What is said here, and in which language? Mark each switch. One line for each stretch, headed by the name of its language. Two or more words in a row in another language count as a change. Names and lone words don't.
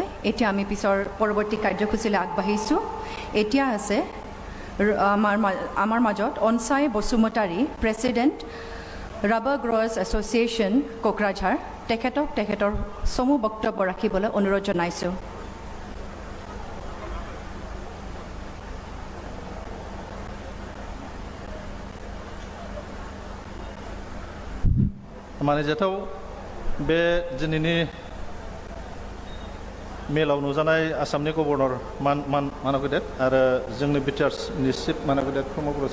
Assamese: এতিয়া আমি পিছৰ পৰৱৰ্তী কাৰ্যসূচীলৈ আগবাঢ়িছোঁ। এতিয়া আছে আমাৰ মাজত অনচাই বসুমতাৰী, প্ৰেছিডেণ্ট ৰাবাৰ গ্ৰৱাৰ্ছ এছ'চিয়েশ্যন কোকৰাঝাৰ, তেখেতৰ চমু বক্তব্য ৰাখিবলৈ অনুৰোধ জনাইছোঁ।
Bodo: मानिजाथाव बे दिनैनि मेलाव नुजानाय आसामनि गभर्नर मानव गेदेर आरो जोंनि BTRनि चिफ मानव गेदेर प्रमद बर'